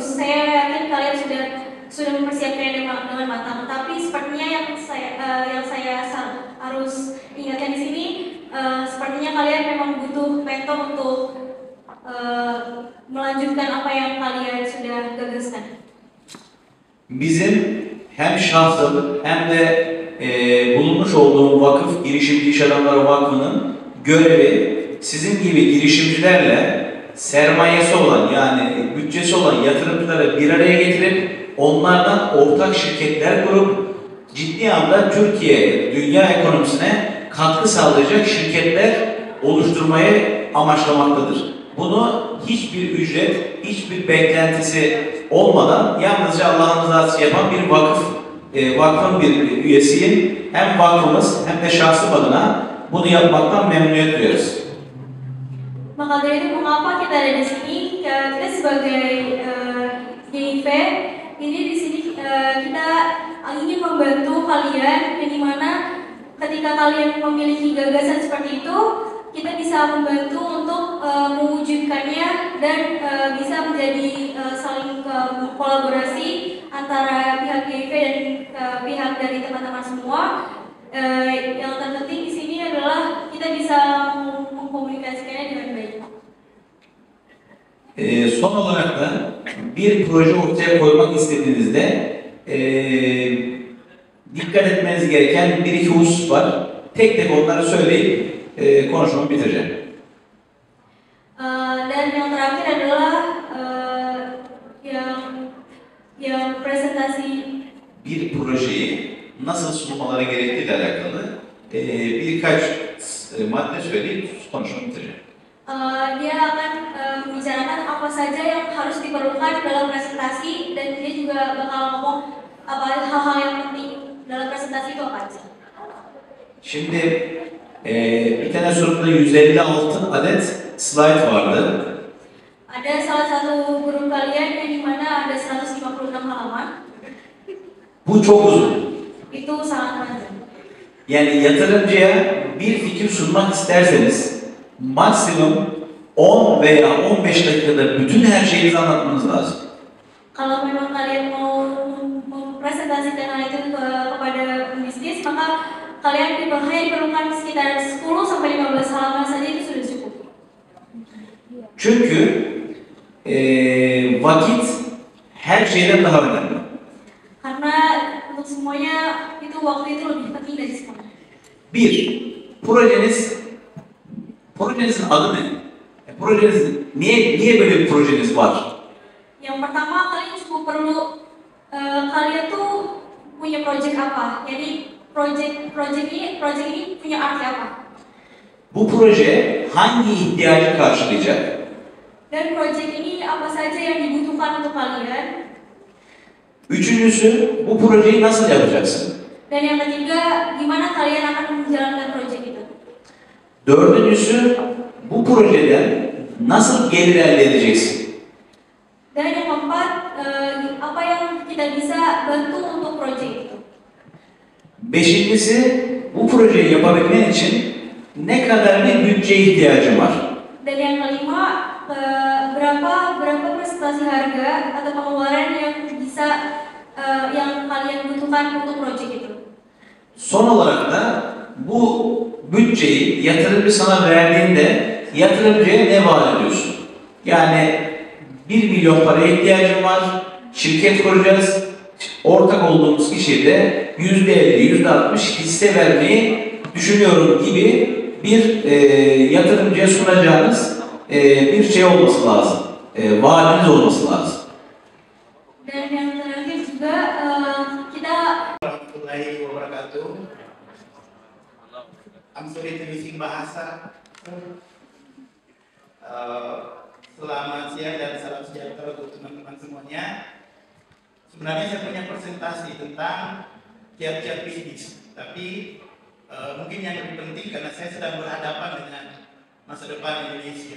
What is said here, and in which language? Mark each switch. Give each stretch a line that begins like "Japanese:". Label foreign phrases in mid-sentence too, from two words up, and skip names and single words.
Indonesian: Saya yakin kalian sudah mempersiapkannya dengan matang. Tapi sepertinya yang saya harus ingatkan di sini, sepertinya kalian memang butuh mentor untuk melanjutkan apa yang kalian sudah gagaskan.
Turkish: Bizim hem şahsım hem de bulunmuş olduğum vakıf, Girişimci İş Adamları Vakfı'nın görevi sizin gibi girişimcilerle sermayesi olan, yani bütçesi olan yatırımcıları bir araya getirip onlardan ortak şirketler kurup ciddi anda Türkiye, dünya ekonomisine katkı sağlayacak şirketler oluşturmayı amaçlamaktadır. Bunu hiçbir ücret, hiçbir beklentisi olmadan yalnızca Allah'ın rızası yapan bir vakıf, vakfın bir üyesiyim. Hem vakfımız hem de şahsım adına bunu yapmaktan memnuniyet duyuyoruz.
Indonesian: Maka dari itu mengapa kita ada di sini? Kita sebagai GIV ini di sini kita ingin membantu kalian, yang dimana ketika kalian memiliki gagasan seperti itu, kita bisa membantu untuk mewujudkannya dan bisa menjadi saling kolaborasi antara pihak GIV dan pihak dari teman-teman semua. Yang terpenting di sini adalah kita bisa mengkomunikasikannya dengan baik.
Turkish: Son olarak da bir proje ortaya koymak istediğinizde dikkat etmeniz gereken bir iki husus var. Tek tek onları söyleyip konuşmamı bitireceğim.
Indonesian: Dan yang terakhir adalah yang presentasi.
Turkish: Bir projeyi nasıl sunmaları gerektiğiyle alakalı birkaç madde söyleyip konuşmamı bitireceğim.
Indonesian: Dia akan membicarakan apa saja yang harus diperlukan dalam presentasi dan dia juga bakal ngomong apa hal-hal yang penting dalam presentasi itu apa aja.
Turkish: Şimdi bir tane sunumda 156 adet slide vardı.
Indonesian: Ada salah satu guru kalian yang dimana ada 156 halaman.
Turkish: Bu çok uzun.
Indonesian: Itu sangat panjang.
Turkish: Yani yatırımcıya bir fikir sunmak isterseniz maksimum 10 veya 15 dakikada bütün her şeyinizi anlatmanız lazım.
Indonesian: Kalau memang kalian mau mempresentasikan hal itu kepada pembisnis, maka kalian hanya diperlukan sekitar 10 sampai 15 halaman saja itu sudah cukup.
Turkish: Çünkü vakit her şeyden daha önemli.
Indonesian: Karena untuk semuanya itu waktu itu lebih penting dari semuanya.
Turkish: Bir, projenizin adı ne? Niye böyle bir projeniz var?
Indonesian: Yang pertama kalian cukup perlu kalian tuh punya project apa? Jadi project ini punya arti apa?
Turkish: Bu proje hangi ihtiyacı karşılayacak?
Indonesian: Dan project ini apa saja yang dibutuhkan untuk kalian?
Turkish: Üçüncüsü, bu projeyi nasıl yapacaksın?
Indonesian: Dan yang ketiga, gimana kalian akan menjalankan project itu?
Turkish: Dördüncüsü, bu projeden nasıl gelir elde edeceksin?
Indonesian: Dan yang keempat, apa yang kita bisa bantu untuk project itu?
Turkish: Beşincisi, bu projeyi yapabilmen için ne kadar bir bütçeye ihtiyacın var?
Indonesian: Dan yang kelima, berapa presentasi harga atau pengeluaran yang bisa yang kalian butuhkan untuk project itu?
Turkish: Son olarak da bu bütçeyi yatırımcı sana verdiğinde yatırımcıya ne vaat ediyorsun? Yani 1 milyon paraya ihtiyacım var, şirket kuracağız, ortak olduğumuz kişiye de %50, %60 hisse vermeyi düşünüyorum gibi bir yatırımcıya sunacağınız bir şey olması lazım, vaadiniz olması lazım.
Indonesian: Dan yang terakhir juga kita
Arabic: ورحمة الله وبركاته.
English: I'm sorry to using bahasa.
Indonesian: Selamat siang dan salam sejahtera untuk teman-teman semuanya. Sebenarnya saya punya presentasi tentang tiap-tiap bisnis, tapi mungkin yang lebih penting karena saya sedang berhadapan dengan masa depan Indonesia.